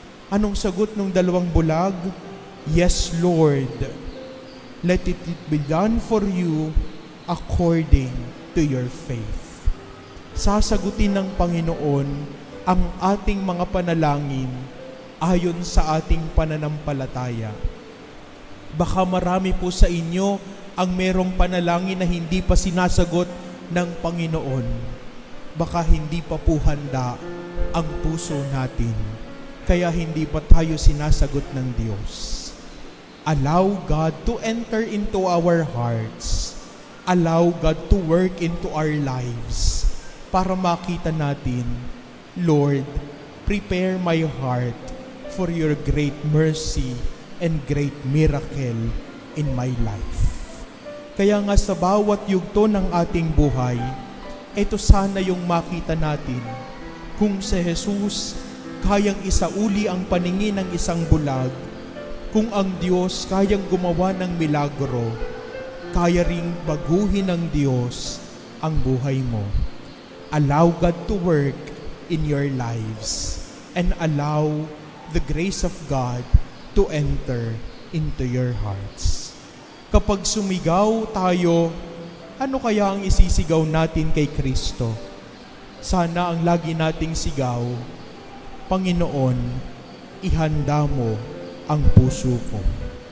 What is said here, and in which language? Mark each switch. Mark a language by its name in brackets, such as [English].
[Filipino] Anong sagot ng dalawang bulag? [English] Yes, Lord. Let it be done for you according to your faith. [Filipino] Sasagutin ng Panginoon ang ating mga panalangin ayon sa ating pananampalataya. Baka marami po sa inyo ang merong panalangin na hindi pa sinasagot ng Panginoon. Baka hindi pa po handa ang puso natin, kaya hindi pa tayo sinasagot ng Diyos. [English] Allow God to enter into our hearts. Allow God to work into our lives [Filipino] para makita natin, [English] Lord, prepare my heart for your great mercy and great miracle in my life. [Filipino] Kaya nga sa bawat yugto ng ating buhay, ito sana yung makita natin kung si Jesus kayang isauli ang paningin ng isang bulag, kung ang Diyos kayang gumawa ng milagro, kaya ring baguhin ng Diyos ang buhay mo. [English] Allow God to work in your lives and allow the grace of God to enter into your hearts. [Filipino] Kapag sumigaw tayo, ano kaya ang isisigaw natin kay Kristo? Sana ang lagi nating sigaw, Panginoon, ihanda mo ang puso ko.